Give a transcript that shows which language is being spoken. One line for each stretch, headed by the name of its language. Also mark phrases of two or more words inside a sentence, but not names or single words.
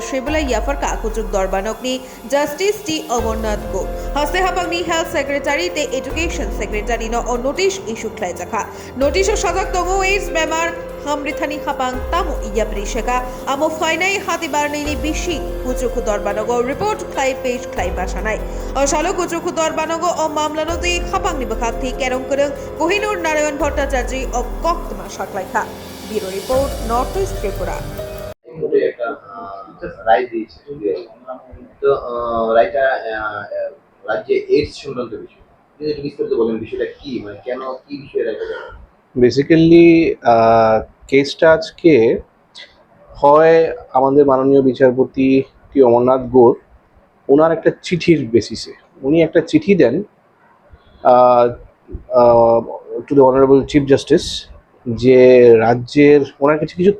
Kok Borok: shibula yafarka kuchuk dorbanok ni justice T Amarnath go haste hapang ni
English: health secretary
Kok Borok: te
English: education secretary
Kok Borok: no
English: on notice issue
Kok Borok: khlai jakha notice sajak tongo AIDS bemar hamrithani hapang tamu iya prisheka amo fainai hatibar nini bishi kuchuk dorbanogo report khlai page khlai basanai ashalo kuchuk dorbanogo o mamlanoti hapang ni bakhathi kerong kerong kohinur narayan bhattacharya o koktma shaklaikha
English: bureau report
Kok Borok: north east tripura
Bangla: একটা রায় দিয়েছে তো রায়টা রাজ্যে এইডস সংক্রান্ত বিষয় যদি একটু বিস্তারিত বলেন বিষয়টা কি মানে কেন কি বিষয়ে রায়টা দেওয়া বেসিক্যালি কেসটা আজকে হয় আমাদের মাননীয় বিচারপতি টি অমরনাথ গোর ওনার একটা চিঠির বেসিসে উনি একটা চিঠি দেন
English: to the honourable chief justice
Bangla: যে রাজ্যের ওনার কাছে কিছু